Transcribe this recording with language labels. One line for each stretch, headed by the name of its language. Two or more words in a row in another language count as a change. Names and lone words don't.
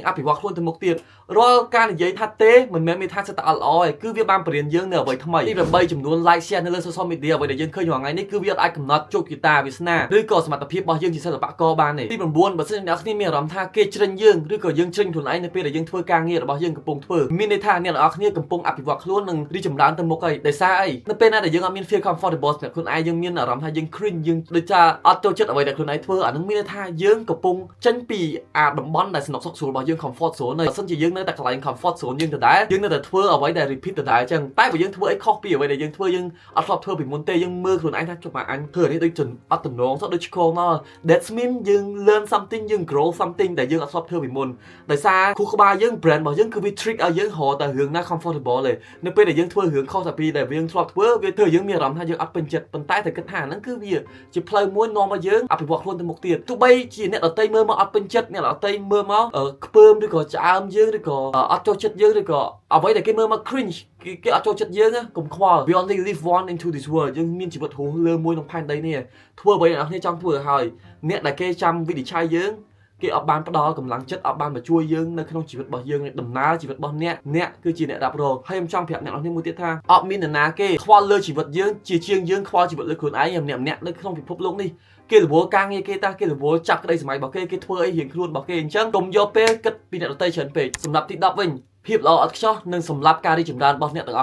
Khmer: អភិវឌ្ឍខ្លួនទៅមុខទៀតរាល់ការនិយាយថាទេមិនមែនមានថាសិតតែអត់ល្អទេគឺវាបានបរៀនយើងនៅអ្វីថ្មីទី8ចំនួន
English: like share
Khmer: នៅលើ social media អ្វីដែលយើងឃើញរា ល់ថ្ងៃនេះគឺវាអាចកំណត់ជោគជតាវាសនាឬក៏សមត្ថភាពរបស់យើងជាសិល្បករបានទេទី9បើសិនជាអ្នកគ្នាមានអារម្មណ៍ថាគេជ្រិញយើងឬក៏យើងជ្រិញខ្លួនឯងនៅពេលដែលយើងធ្វើការងាររបស់យើងកំពុងធ្វើមានន័យថាអ្នកនរគ្នាកំពុងអភិវឌ្ឍខ្លួននិងរីកចម្រើនទៅមុខហើយដោយសារអីនៅពេលណាដែលយើងអត់មាន
English: feel comfortable
Khmer: សម្រាប់ខ្លួនឯងយើងមានអារម្មណ៍ថាយើង cringe យើងដូចថាអត់ចូលចិត្តអ្វីដែលខ្លួនឯងធ្វើអានឹងមានន័យថាយើងកំពុងចេញពីតំបន់ដែលស្នុកសុខស្រួលរបស់យើង
English: comfort zone
Khmer: ហើយបើសិនជាយើងនៅតែកន្លែង
English: comfort zone
Khmer: យើងដដែលយើងនៅតែ ធ្វើអ្វីដែល repeat ដដែលអញ្ចឹងតែបើយើងធ្វើអីខុសពីអ្វីដែលយើងធ្វើយើងអត់ធ្លាប់ធ្វើពីមុនទេយើងមើលខ្លួនឯងថាចុះមកអញធ្វើនេះដូចអត់តំណងទៅដូចឆ្កងមក
English: that's mean
Khmer: យើង
English: learn something
Khmer: យើង
English: grow something
Khmer: ដែលយើងអត់ធ្លាប់ធ្វើពីមុនដោយសារគូក្បាលយើង brand របស់យើងគឺវា trick ឲ្យយើងរកតែរឿងណា comfortable ទេនៅពេលដែលយើងធ្វើរឿងខុសតែពីដែលយើងធ្លាប់ធ្វើវាធ្វើយើងមានអារម្មណ៍ថាយើងអត់ពេញចិត្តប៉ុន្តែតែគិតថាហ្នឹងគឺវាជាផ្លូវមួយនាំឲ្យយើងអភិវឌ្ឍខ្លួនទៅមុខទៀតទោះបីជាអ្នកដទៃមើលមកអត់ពេញចិត្តអ្នកដទៃមើលមកខ្ពើម ឬក៏ឆ្អើមយើងឬក៏អត់ចូលចិត្តយើងឬក៏អ្វីដែលគេមើលមក cringe គេអត់ចូលចិត្តយើងកុំខ្វល់
English: we only live one into this world
Khmer: យើងមានជីវិតរស់លើមួយក្នុងផែនដីនេះធ្វើអ្វីអ្នកនរគ្នាចង់ធ្វើឲ្យហើយអ្នកដែលគេចាំវិនិច្ឆ័យយើងគេអត់បានផ្ដល់កម្លាំងចិត្តអត់បានមកជួយយើងនៅក្នុងជីវិតរបស់យើងដំណើរជីវិតរបស់អ្នកគឺជាអ្នករ៉ាប់រងហើយខ្ញុំចង់ប្រាប់អ្នកនរគ្នាមួយទៀតថាអត់ មាននរណាគេខ្វល់លើជីវិតយើងជាជាងយើងខ្វល់ជីវិតលើខ្លួនឯងម្នាក់នៅក្នុងពិភពលោកនេះគេរវល់ការងារគេតាគេរវល់ចាប់ក្តីសម័យរបស់គេធ្វើអីរៀងខ្លួនរបស់គេអញ្ចឹងកុំយកពេលគិតពីអ្នកដទៃច្រើនពេកសម្រាប់ទី10វិញភាពល្អឥតខ្ចោះនិងសម្រាប់ការរីកចម្រើនរបស់អ្នកទាំងអ